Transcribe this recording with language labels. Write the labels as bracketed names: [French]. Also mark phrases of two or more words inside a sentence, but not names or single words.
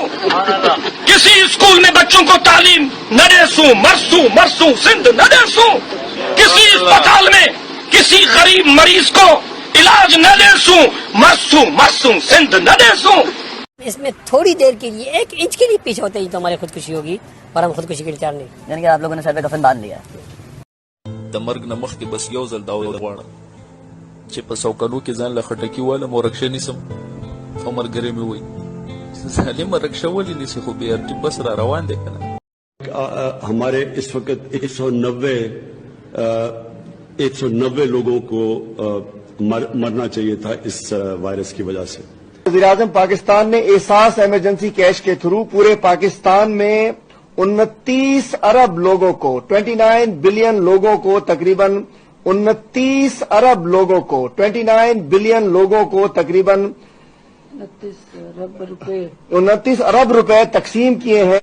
[Urdu] کسی اسکول میں بچوں کو تعلیم نہ دے سوں، [Sindhi] مرسوں سندھ نہ دے سوں۔ [Urdu] کسی اسپتال میں کسی غریب مریض کو علاج نہ دے سوں، [Sindhi] مرسوں سندھ نہ دے سوں۔ [Urdu] اس میں تھوڑی دیر کے لیے 1 انچ کے لیے پیچھے ہوتے ہی تو ہماری خودکشی ہوگی، اور ہم خودکشی کے لیے تیار نہیں، یعنی کہ آپ لوگوں نے سر پہ کفن باندھ لیا۔ [Pashto] د مرګ نه مخکې بس یو ځل دا غواړم چې په سوکانو کې ځان له خټکي والم او رکشه نیسم، او ملګری مې وایي ظالمه رکشه ولې نیسې، خو بې ارټي بس را روان دی که نه۔ [Urdu] ہمارے اس وقت 190 لوگوں کو مرنا چاہیے تھا اس وائرس کی وجہ سے۔ وزیر اعظم پاکستان نے احساس ایمرجنسی کیش کے تھرو پورے پاکستان میں 29 ارب لوگوں کو 29 بلین لوگوں کو تقریباً 29 ارب لوگوں کو 29 بلین لوگوں کو تقریباً 29 ارب روپے تقسیم کیے ہیں۔